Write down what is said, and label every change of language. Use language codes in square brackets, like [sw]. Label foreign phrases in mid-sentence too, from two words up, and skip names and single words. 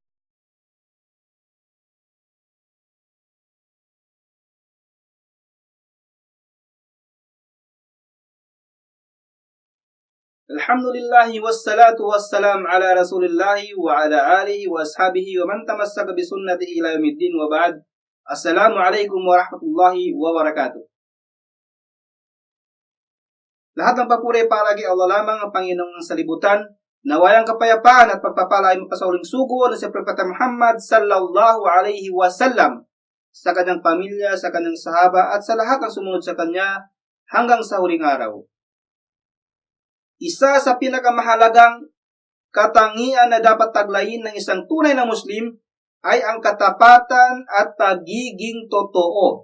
[ar] الحمد لله والصلاة والسلام على رسول الله وعلى آله وأصحابه ومن تمسك بسنته إلى يوم الدين وبعد. السلام عليكم ورحمة الله وبركاته. [tl] Lahat ng papuri para kay Allah lamang, ang Panginoong ng salibutan. Nawayang kapayapaan at pagpapala ay magpasauling sugo na si Propeta Muhammad [ar] صلى الله عليه وسلم [tl] sa kanyang pamilya, sa kanyang sahaba at sa lahat ng sumunod sa kanya hanggang sa huling araw. Isa sa pinakamahalagang katangian na dapat taglayin ng isang tunay na Muslim ay ang katapatan at pagiging totoo.